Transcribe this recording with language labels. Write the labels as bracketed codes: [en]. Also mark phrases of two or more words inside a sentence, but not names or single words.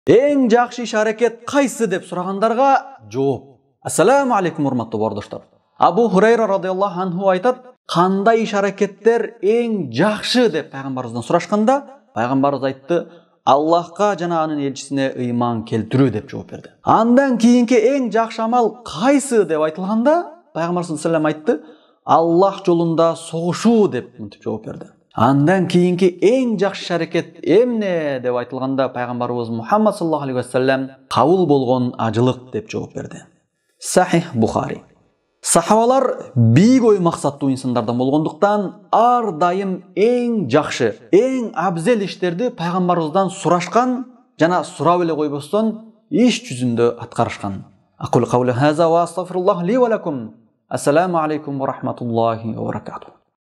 [ky] Эң жакшы иш аракет кайсы деп сурагандарга жооп. [ar] السلام عليكم [ky] урматтуу бардоштор. Абу Хурайра [ar] رضي الله عنه [ky] айтат, кандай иш аракеттер эң жакшы деп пайгамбарыбыздан сурашканда, пайгамбарыбыз айтты, Аллахка жана анын элчисине ыйман келтирүү деп жооп берди. Андан кийинки эң жакшы амал кайсы деп айтылганда, пайгамбар [ar] صلى الله عليه وسلم [ky] айтты, Аллах жолунда согушуу деп мынтип жооп берди. Андан кийинки эң жакшы аракет эмне деп айтылганда, пайгамбарыбыз Мухаммад [ar] صلى الله عليه وسلم [ky] кабыл болгон ажылык деп жооп берди. Сахих Бухари. Сахабалар бийик ой максаттуу инсандардан болгондуктан ар дайым эң жакшы, эң абзел иштерди пайгамбарыбыздан сурашкан жана сурап эле койбостон иш жүзүндө аткарышкан. [ar] أقول قولي هذا وأستغفر الله لي ولكم. السلام عليكم ورحمة الله وبركاته.